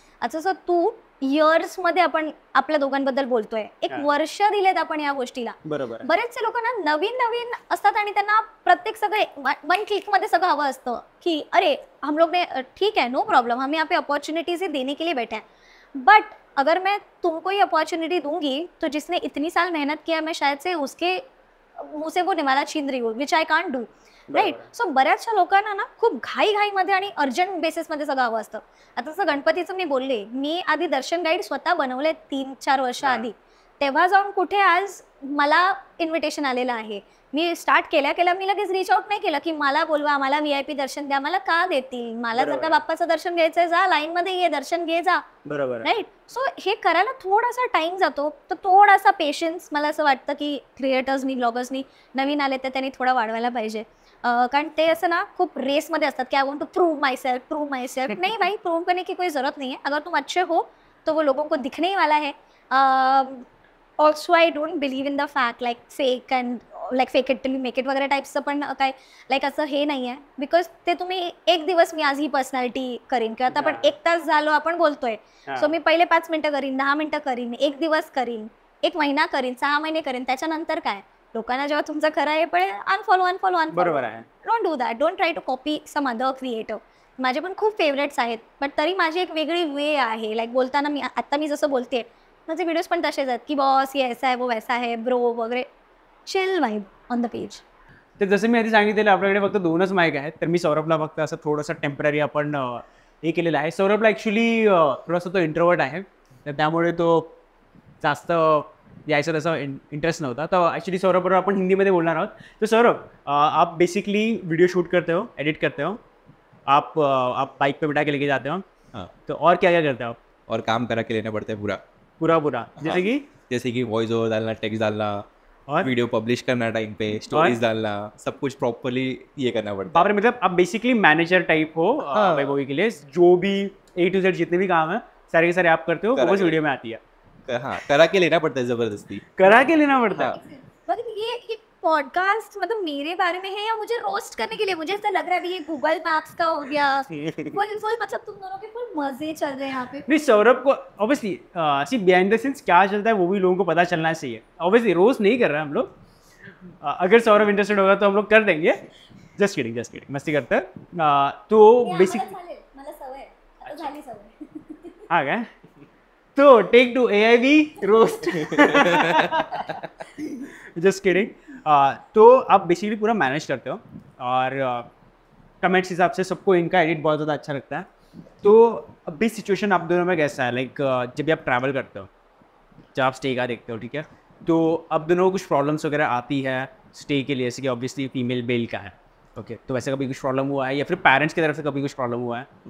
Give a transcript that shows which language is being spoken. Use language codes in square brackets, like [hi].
[mr] आता जसं तू इयर्समध्ये आपण आपल्या दोघांबद्दल बोलतोय, एक वर्ष दिलेत आपण या गोष्टीला. बरोबर. बरेचसे लोकांना नवीन नवीन असतात आणि त्यांना प्रत्येक सगळे 1 क्लिकमध्ये सगळं हवं असतं की [hi] अरे हम लोग ने ठीक है, नो प्रॉब्लम, हम यहाँ पे अपॉर्चुनिटीज देने के लिए बैठे हैं. बट अगर मैं तुमको ये अपॉर्चुनिटी दूंगी तो जिसने इतनी साल मेहनत किया, मैं शायद से उसके मुंह से वो निवाला छीन रही हूँ, [en] Which I can't do, right? [mr] So बऱ्याचशा लोकांना ना खूप घाईमध्ये आणि अर्जंट बेसिसमध्ये सगळं हवं असतं. आता जसं गणपतीचं मी बोलले, मी आधी दर्शन गाईड स्वतः बनवले 3-4 वर्ष आधी. तेव्हा जाऊन कुठे आज मला इन्व्हिटेशन आलेलं आहे. मी स्टार्ट केल्या मी लगेच रीच आउट नाही केलं की मला बोलवा, मला VIP दर्शन द्या. मला का देतील? मला जर का बाप्पाचं दर्शन घ्यायचंय, जा लाईनमध्ये ये, दर्शन घे जा, बरोबर, [en] Right? [mr] सो हे करायला थोडासा टाइम जातो. तर थोडासा पेशन्स मला असं वाटतं की क्रिएटर्सनी, ब्लॉगर्सनी नवीन आले तर त्यांनी थोडा वाढवायला पाहिजे. कारण ते असं ना खूप रेसमध्ये असतात की [en] I want to prove myself. [hi] नहीं भाई, प्रूव करने की कोई ज़रूरत नहीं है. अगर तुम अच्छे हो तो वो लोगों को दिखने ही वाला है. [en] also I don't believe in the fact like fake and like fake it till you make it [mr] वगैरे टाईप्सचं पण काय लाईक असं हे नाही आहे. बिकॉज ते तुम्ही एक दिवस मी आज ही पर्सनॅलिटी करीन किंवा आता आपण 1 तास झालो आपण बोलतोय, सो मी पहिले 5 मिनिटं करीन, 10 मिनिटं करीन, 1 दिवस करीन, 1 महिना करीन, 6 महिने करीन. त्याच्यानंतर काय, लोकांना जेव्हा तुमचं खरं आहे पण अनफॉलो. बरोबर आहे. [en] Don't do that. Don't try to copy some other creator. [mr] माझे पण खूप फेवरेट्स आहेत, बट तरी माझी एक वेगळी वे आहे. लाईक बोलताना मी आता मी जसं बोलते, माझे व्हिडिओज पण तसेच आहेत की [hi] बॉस ये ऐसा है, वो वैसा है, [mr] ब्रो वगैरे, [en] Chill vibe on the page. [mr] तर जसं मी आधी सांगितलेलं आपल्याकडे फक्त 2च माईक आहेत. तर मी सौरभला फक्त असं थोडंसं टेम्पररी आपण हे केलेलं आहे. सौरभला ॲक्च्युली थोडासा तो इंट्रोवर्ट आहे, तर त्यामुळे तो जास्त यायचं त्याचा इंटरेस्ट नव्हता. तर ॲक्च्युली सौरभबरोबर आपण हिंदीमध्ये बोलणार आहोत. तर सौरभ, [hi] आप बेसिकली वीडियो शूट करते हो, एडिट करते हो, आप बाइक पे बिठा के लेके जाते हो. हाँ. तो और क्या क्या करते हो आप? और काम करा के लेना पड़ता है पूरा. पूरा जैसे कि जैसे कि वॉइस ओवर डालना, टेक्स्ट डालना, और वीडियो पब्लिश करना टाइम पे, स्टोरीज डालना, सब कुछ प्रॉपरली ये करना पड़ता बाप रे, मतलब आप बेसिकली मैनेजर टाइप हो हाँ। वैभवी के लिए, जो भी A to Z जितने भी काम है सारे के सारे आप करते हो, वो करा बस के। वीडियो में आती है, है। हाँ, करा के लेना पड़ता है जबरदस्ती। करा के लेना पड़ता है। हाँ। मतलब ये पॉडकास्ट मतलब मेरे बारे में है या मुझे रोस्ट करने के लिए? मुझे ऐसा लग रहा है अभी ये गूगल मैप्स का हो गया, फुल मतलब तुम दोनों के फुल मजे चल रहे हैं यहाँ पे। नहीं, सौरभ को obviously see behind the scenes क्या चलता है वो भी लोगों को पता चलना चाहिए। ऑब्वियसली रोज नहीं कर रहे हम लोग, अगर सौरभ इंटरेस्टेड होगा तो हम लोग कर देंगे। [en] just kidding, [hi] मस्ती करते हैं। तो बेसिक [mr] मला सवय आता झाली सवय। [hi] हाँ क्या, तो take to AIB roast. [en] Just kidding. [hi] तो आप बेसिकली पूरा मैनेज करते हो और कमेंट्स हिसाब से सबको इनका एडिट बहुत ज़्यादा अच्छा लगता है। तो अभी सिचुएशन आप दोनों में कैसा है, लाइक जब भी आप ट्रैवल करते हो, जब आप स्टे का देखते हो, ठीक है, तो अब दोनों को कुछ प्रॉब्लम्स वगैरह आती है स्टे के लिए, जैसे कि ऑब्वियसली फीमेल बेल का है, ओके, तो वैसे कभी कुछ प्रॉब्लम हुआ है या फिर पेरेंट्स की तरफ से कभी कुछ प्रॉब्लम हुआ है?